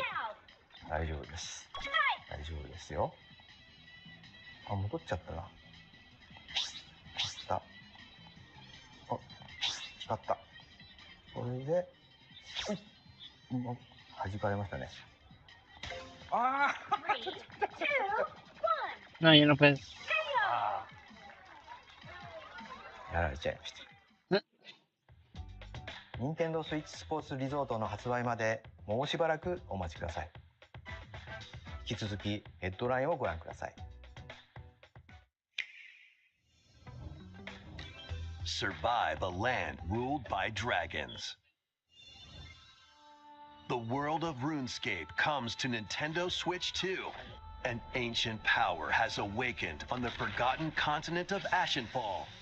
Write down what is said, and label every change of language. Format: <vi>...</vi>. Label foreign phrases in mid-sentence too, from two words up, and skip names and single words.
<ja>大丈夫です。大丈夫ですよ。あ、戻っちゃったな。あ、光った。これで、弾かれましたね。ああ、</ja> <es>No, yo no puedo.</es> <ja>やられちゃいました。任天堂スイッチスポーツリゾートの発売までもうしばらくお待ちください。引き続きヘッドラインをご覧ください。</ja> <en>Survive a land ruled by dragons. The world of RuneScape comes to Nintendo Switch 2. An ancient power has awakened on the forgotten continent of Ashenfall.</en>